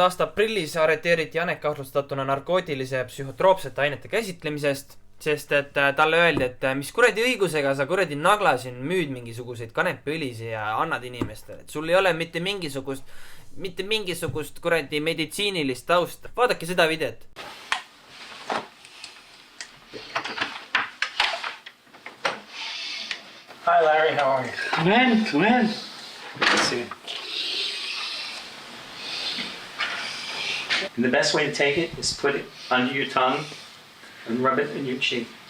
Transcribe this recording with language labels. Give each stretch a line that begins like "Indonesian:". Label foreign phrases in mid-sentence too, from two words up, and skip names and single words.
Estonian: aasta aprillis arreteeriti Janek kahtlustatuna narkootilise psühhotroopsete ainete käsitlemisest, sest et talle öeldi, et mis kuradi õigusega sa kuradi nagla siin müüd mingisuguseid kanepiõlisi ja annad inimestele, et sul ei ole mitte mingisugust kuradi meditsiinilist tausta. Vaadake seda videot.
English: Hi Larry, how are you? Come in. Good to see you. And the best way to take it is put it under your tongue and rub it in your cheek.